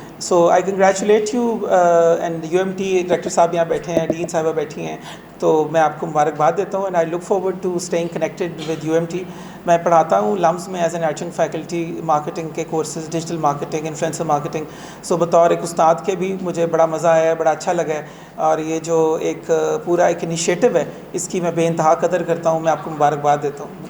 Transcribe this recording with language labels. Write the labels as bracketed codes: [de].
[en] So I congratulate you and UMT [ur] director صاحب یہاں بیٹھے ہیں, ڈین صاحبہ بیٹھی ہیں, تو میں آپ کو مبارکباد دیتا ہوں. [en] and I look forward to staying connected with UMT. [ur] میں پڑھاتا ہوں لمز میں as an adjunct faculty marketing کے courses, digital marketing, influencer marketing. سو بطور ایک استاد کے بھی مجھے بڑا مزہ آیا ہے, بڑا اچھا لگا ہے, اور یہ جو ایک پورا ایک انیشیٹو ہے اس کی میں بے انتہا قدر کرتا ہوں. میں آپ کو مبارکباد دیتا ہوں.